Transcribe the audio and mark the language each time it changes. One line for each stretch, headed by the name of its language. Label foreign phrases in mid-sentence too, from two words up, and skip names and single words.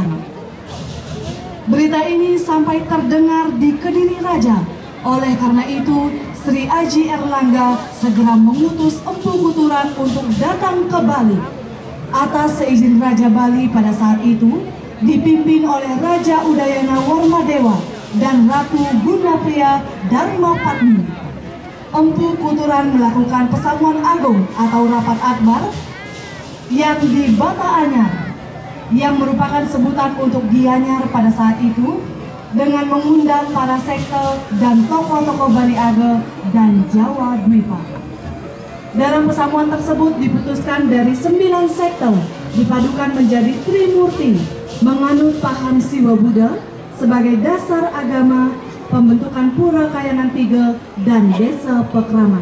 Indonesian: Berita ini sampai terdengar di Kediri Raja Oleh karena itu, Sri Aji Erlangga segera mengutus Empu Kuturan untuk datang ke Bali. Atas seizin Raja Bali pada saat itu, dipimpin oleh Raja Udayana Warmadewa dan Ratu Gunapriya Dharmapatni. Empu Kuturan melakukan pesamuan agung atau rapat akbar yang di Bata Anyar, yang merupakan sebutan untuk Gianyar pada saat itu, dengan mengundang para sekte dan tokoh-tokoh Bali Age dan Jawa Dwipa. Dalam pesamuan tersebut diputuskan dari 9 sekte dipadukan menjadi Trimurti, menganut paham Siwa Buddha sebagai dasar agama, pembentukan Pura Kayangan 3 dan Desa Pekraman.